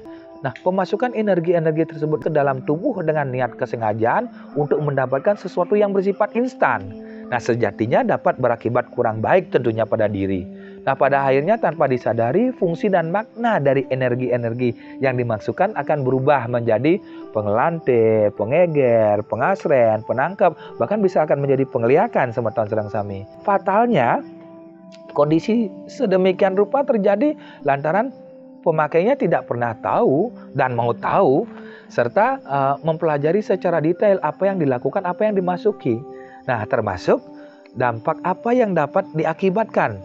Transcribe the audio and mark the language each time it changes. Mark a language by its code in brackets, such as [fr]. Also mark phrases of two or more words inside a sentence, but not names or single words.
[id] Nah, pemasukan energi-energi tersebut ke dalam tubuh dengan niat kesengajaan untuk mendapatkan sesuatu yang bersifat instan. Nah, sejatinya dapat berakibat kurang baik tentunya pada diri. Nah, pada akhirnya tanpa disadari, fungsi dan makna dari energi-energi yang dimasukkan akan berubah menjadi pengelantik, pengeger, pengasren, penangkap, bahkan bisa akan menjadi pengliakan [ban] semeton serang sami. [id] Fatalnya, kondisi sedemikian rupa terjadi lantaran pemakainya tidak pernah tahu dan mau tahu, serta mempelajari secara detail apa yang dilakukan, apa yang dimasuki. Nah, termasuk dampak apa yang dapat diakibatkan.